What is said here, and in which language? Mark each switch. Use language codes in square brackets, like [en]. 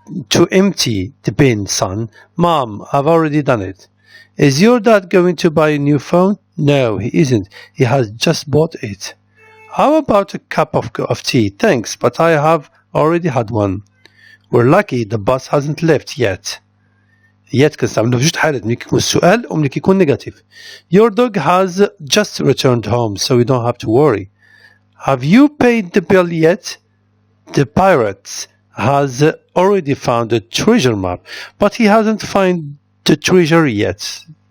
[en] To empty the bin, son. Mom, I've already done it. Is your dad going to buy a new phone? No, he isn't. He has just bought it. How about a cup of tea? Thanks, but I have already had one. We're lucky the bus hasn't left yet. [ar] Yet كنستعملو في جوج حالات ملي كيكون السؤال وملي كيكون نيجاتيف. [en] Your dog has just returned home, so you don't have to worry. Have you paid the bill yet? The pirate has already found the treasure map, but he hasn't found the treasure yet.